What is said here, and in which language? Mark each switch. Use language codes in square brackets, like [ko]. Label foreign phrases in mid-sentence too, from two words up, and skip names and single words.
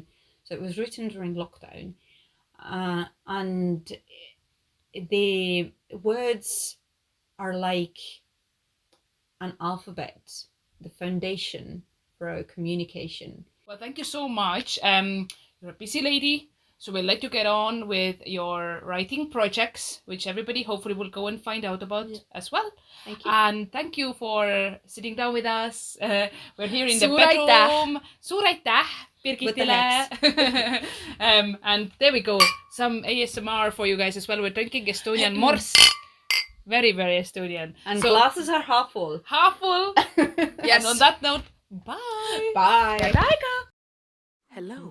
[en] So it was written during lockdown, and the words are like an alphabet, the foundation for our communication. Well, thank you so much. You're a busy lady, so we'll let you get on with your writing projects, which everybody hopefully will go and find out about as well. Thank you. And thank you for sitting down with us. We're here in the [et] Suur aitäh. bedroom. Suur aitäh, [en] With the Birgitile. And there we go. Some ASMR for you guys as well. We're drinking Estonian morse. Very, very Estonian. And So, glasses are half full. half full. Yes. And on that note, bye. Bye. Hello.